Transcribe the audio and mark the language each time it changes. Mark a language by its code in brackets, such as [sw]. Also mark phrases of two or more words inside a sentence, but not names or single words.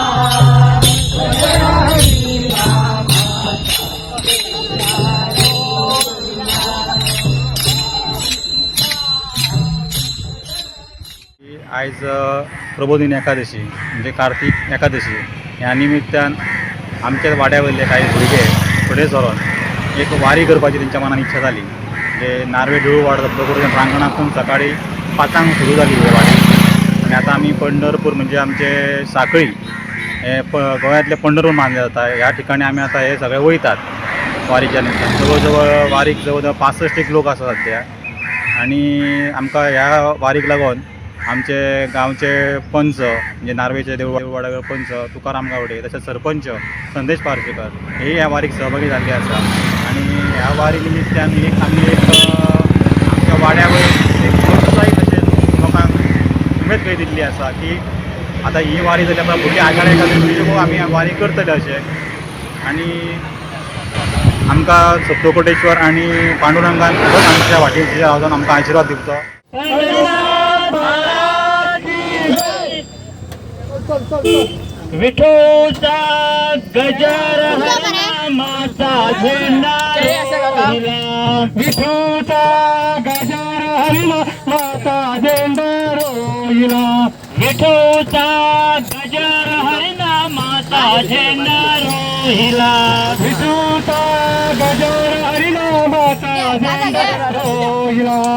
[kok] आज प्रबोधिनी एकादशी म्हणजे कार्तिक एकादशी ह्या निमित्तान आमच्या वाड्यावयले काही भुरगे फुडें सरून एक वारी करपाची तेंच्या मनान इच्छा जाली। म्हणजे नार्वे देऊळवाडो प्रबोधिनी प्रांगणातून सकाळी 5 सुरू जाली ही वारी आणि आता आम्ही पंढरपूर म्हणजे आमचे साखळी हे गोव्यातले पंढरपूर मानले जाता ह्या ठिकाणी आम्ही आता हे सगळे वयतात वारीच्या निमित्तान। जवळ वारीक जवळ 65 लोक आसा सध्या आणि आमकां ह्या वारीक लागून आमचे गांवचे पंच म्हणजे नार्वेचे देऊळवाडा पंच तुकाराम गावडे तसेच सरपंच संदेश पार्सेकर हे ह्या वारीक सहभागी झाले आसा आणि ह्या वारी निमित्तान आम्ही आमच्या वाड्यावर एक प्रोत्साहीत अशें लोकांक उमेद कशी दिल्ली आसा की आता ही वारी जाली आपल्या फुडली आषाढी एकादशी आमी वारी करतले अशें आणि आमकां सप्तकोटेश्वर आणि पांडुरंगान खूबच आमच्या वाटेचेर वचून आमकां आशिर्वाद दिवचो। [mr] विठूचा गजर हरिनामाचा झेंडा रोहिला विठूचा गजर हरिनामाचा झेंडा रोहिला विठूचा गजर हरिनामाचा झेंडा रोहिला विठूचा गजर हरिनामाचा झेंडा रोहिला